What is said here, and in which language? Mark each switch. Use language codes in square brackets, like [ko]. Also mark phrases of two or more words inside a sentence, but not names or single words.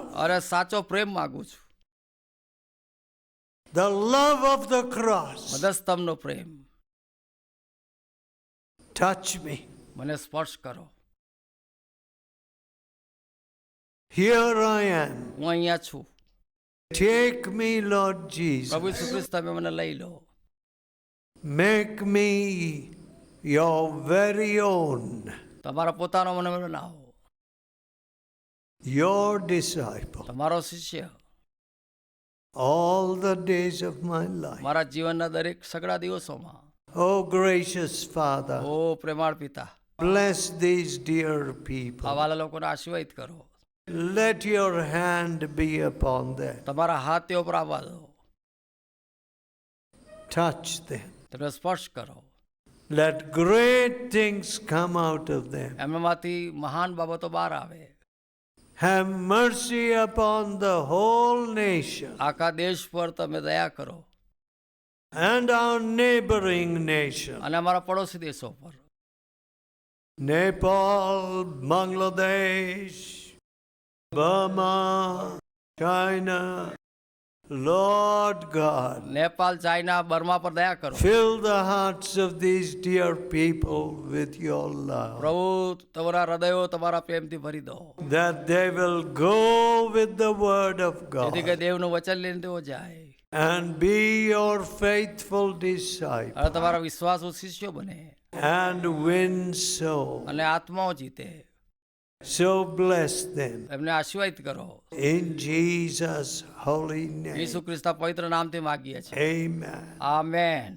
[gu] અરે સાચો પ્રેમ માંગુ છું. [en] The love of the cross. [gu] મધસ્તંભનો પ્રેમ. [en] Touch me. [gu] મને સ્પર્શ કરો. [en] Here I am. [gu] હું અહીંયા છું. [en] Take me, Lord Jesus. [gu] પ્રભુ ઈસુ ખ્રિસ્ત, તમે મને લઈ લો. [en] Make me your very own. [gu] તમારા પોતાનો મને બનાવો. [en] Your disciple. [gu] તમારો શિષ્ય. [en] All the days of my life. [gu] મારા જીવનના દરેક સગળા દિવસોમાં. [en] Oh gracious Father, [gu] ઓ પ્રેમાળ પિતા, [en] bless these dear people. [gu] આ વાલા લોકોને આશીર્વાદ કરો. [en] Let your hand be upon them. [gu] તમારા હાથ તેઓ પર આવવા દો. [en] Touch them. [gu] તેમને સ્પર્શ કરો. [en] Let great things come out of them. [gu] એમનામાંથી મહાન બાબતો બહાર આવે. [en] Have mercy upon the whole nation [gu] આખા દેશ પર તમે દયા કરો. [en] and our neighboring nation. [gu] અને અમારા પડોશી દેશો પર. [en] Nepal, Bangladesh, Burma, China. Lord God, [gu] નેપાલ, ચાઇના, બર્મા પર દયા કરો. [en] fill the hearts of these dear people with your love, [gu] પ્રભુ તમારા હૃદયો તમારા પ્રેમથી ભરી દો. [en] that they will go with the word of [gu] જેથી કે [en] God [gu] દેવનું વચન લઈને તેઓ જાય [en] and be your faithful disciple [gu] અને તમારા વિશ્વાસુ શિષ્યો બને [en] and win souls. [gu] અને આત્માઓ જીતે. [en] So bless them [gu] એમને આશીર્વાદ કરો. [en] in Jesus' holy name. [gu] ઈસુ ખ્રિસ્તના પવિત્ર નામથી માગીએ છીએ. [en] Amen. [gu] આમેન.